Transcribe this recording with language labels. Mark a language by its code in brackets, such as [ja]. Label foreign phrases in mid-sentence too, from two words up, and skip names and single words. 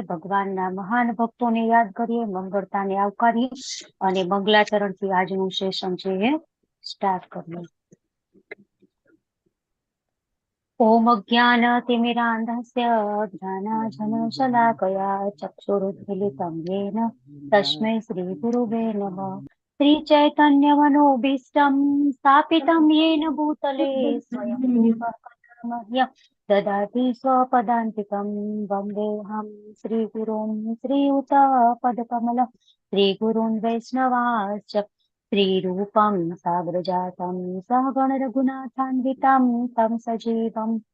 [gu] ભગવાનના મહાન ભક્તોને યાદ કરીએ, મંગળતાને આવકારીએ અને મંગલાચરણ થી આજનું સેશન છે એ સ્ટાર્ટ કરીએ. [sa] ॐ ज्ञान तिमिरान्धस्य ज्ञानाञ्जनशलाकया चक्षुरुन्मीलितं येन तस्मै श्री गुरवे नमः. श्री चैतन्य मनोभीष्टं स्थापितं येन भूतले स्वयं मह्यं ददाति स्वपदान्तिकं वन्देऽहं श्रीगुरुं श्रीयुतपदकमलं श्रीगुरुन् वैष्णवांश्च श्रीरूपं साग्रजातं सहगण रघुनाथान्वितं तं सजीवं